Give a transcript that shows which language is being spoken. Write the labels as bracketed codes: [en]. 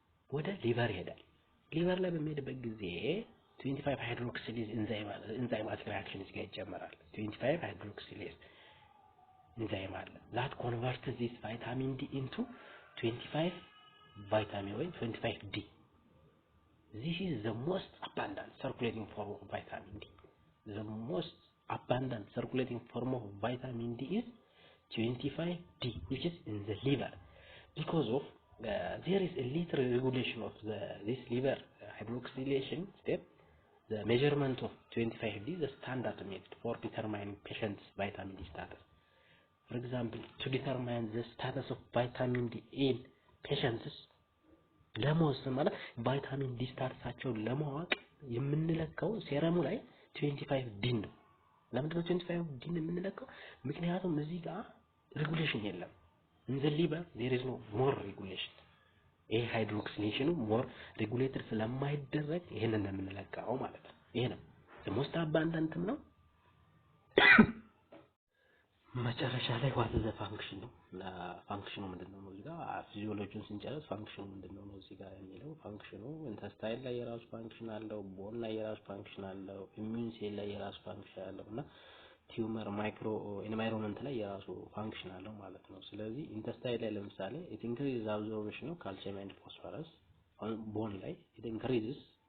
[am] ወደ ሊቨር ይሄዳል። ሊቨር ላይ በሚሄድበት ጊዜ 25 ሃይድሮክሲሌዝ ኢንዛይማቲክ ሪአክሽን ጋር ይጨመራል። 25 ሃይድሮክሲሌዝ ኢንዛይም አለ that converts this vitamin D into 25 vitamin or 25 D. [en] This is the most abundant circulating form of vitamin D. The most abundant circulating form of vitamin D is 25D, which is in the liver. Because of there is a little regulation of this liver hydroxylation step. The measurement of 25D is the standard method for determining patient's vitamin D status. [am] For example, to determine the status of vitamin D in patients, ለመወሰን ማለት ቫይታሚን ዲ ስታተሳቸውን ለማወቅ የምንለካው ሴረሙ ላይ 25 ዲ ነው። ለምንድን ነው 25 ዲ የምንለካው? [en] ምክንያቱም እዚህ ጋር ሬጉሌሽን የለም። in the liver there is no more regulation. [am] ይሄ ሃይድሮክሲሌሽኑ more regulated ስለማይደረግ ይሄንን የምንለካው ማለት ነው። ይሄ ነው the most abundant ነው። መጨረሻ ላይ ዋት ዘ ፋንክሽን ነው ፋንክሽኑ ምንድነው ነው እዚህ ጋር ፊዚዮሎጂውን ስንጨርስ ፋንክሽኑ ምንድነው ነው እዚህ ጋር የሚለው ፋንክሽኑ ኢንተስታይል ላይ የራሱ ፋንክሽን አለው ቦን ላይ የራሱ ፋንክሽን አለው ኢሚዩን ሴል ላይ የራሱ ፋንክሽን አለውና ቲዩመር ማይክሮ ኤንቫይሮንመንት ላይ የራሱ ፋንክሽን አለው ማለት ነው ስለዚህ ኢንተስታይል ላይ ለምሳሌ ኢት ኢንክሪዝስ አብዞርፕሽን ኦፍ ካልሲየም ኤንድ ፎስፈረስ ቦን ላይ ኢት ኢንክሪዝስ